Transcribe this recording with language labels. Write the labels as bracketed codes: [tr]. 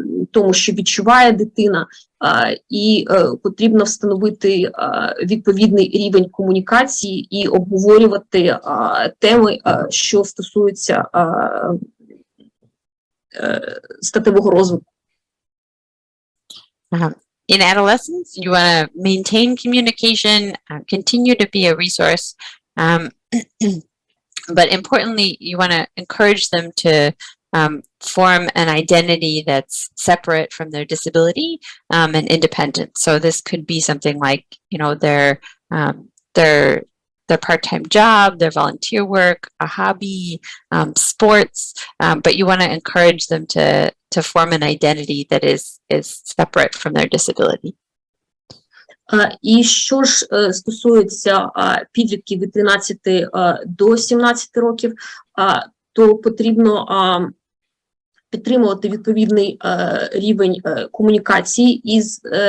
[uk] тому, що відчуває дитина, і потрібно встановити відповідний рівень комунікації і обговорювати теми, що стосуються статевого розвитку. [en] In adolescence, you want to maintain communication, continue to be a resource, but importantly, you want to encourage them to form an identity that's separate from their disability and independent. So this could be something like, you know, their part-time job, their volunteer work, a hobby, sports, but you want to encourage them to form an identity that is separate from their disability. [uk] І що ж стосується підлітків від 13 до 17 років, то потрібно підтримувати відповідний рівень комунікації із